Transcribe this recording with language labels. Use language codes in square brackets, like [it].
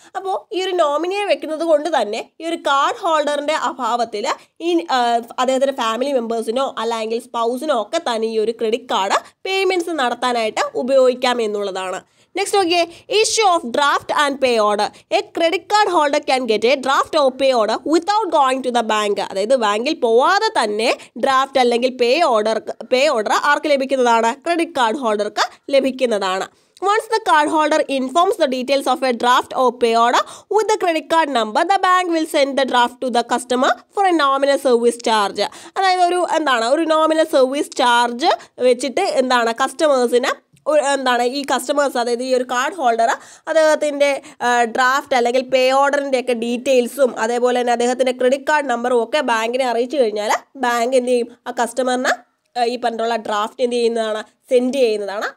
[ml] അപ്പോൾ ഈ ഒരു നോമിനിയെ വെക്കുന്നത് കൊണ്ട് തന്നെ ഈ ഒരു കാർഡ് ഹോൾഡറിൻ്റെ അഭാവത്തിൽ ഈ അദ്ദേഹത്തിൻ്റെ ഫാമിലി മെമ്പേഴ്സിനോ അല്ലെങ്കിൽ സ്പൗസിനോ ഒക്കെ തന്നെ ഈ ഒരു ക്രെഡിറ്റ് കാർഡ് പേയ്മെൻറ്റ്സ് നടത്താനായിട്ട് ഉപയോഗിക്കാം എന്നുള്ളതാണ്. [en] Next നോക്കിയേ, issue of draft and pay order. A credit card holder can get a draft or pay order without going to the bank. [ml] അതായത് ബാങ്കിൽ പോവാതെ തന്നെ ഡ്രാഫ്റ്റ് അല്ലെങ്കിൽ പേ ഓർഡർ ആർക്ക് ലഭിക്കുന്നതാണ്, ക്രെഡിറ്റ് കാർഡ് ഹോൾഡർക്ക് ലഭിക്കുന്നതാണ്. [en] Once the card holder informs the details of a draft or pay order with the credit card number, the bank will send the draft to the customer for a nominal service charge. [ml] അതായത് ഒരു nominal service charge വെച്ചിട്ട് കസ്റ്റമേഴ്സിന് ഈ customers, അതായത് ഈ ഒരു card holder അദ്ദേഹത്തിൻ്റെ draft അല്ലെങ്കിൽ പേ ഓർഡറിൻ്റെ ഒക്കെ ഡീറ്റെയിൽസും അതേപോലെ തന്നെ അദ്ദേഹത്തിൻ്റെ ക്രെഡിറ്റ് കാർഡ് നമ്പറും ഒക്കെ ബാങ്കിനെ അറിയിച്ചു കഴിഞ്ഞാൽ ബാങ്ക് എന്ത് ചെയ്യും, ആ കസ്റ്റമറിന് ഈ പറഞ്ഞിട്ടുള്ള ഡ്രാഫ്റ്റ് എന്ത് ചെയ്യുന്നതാണ്, സെൻഡ് ചെയ്യുന്നതാണ്.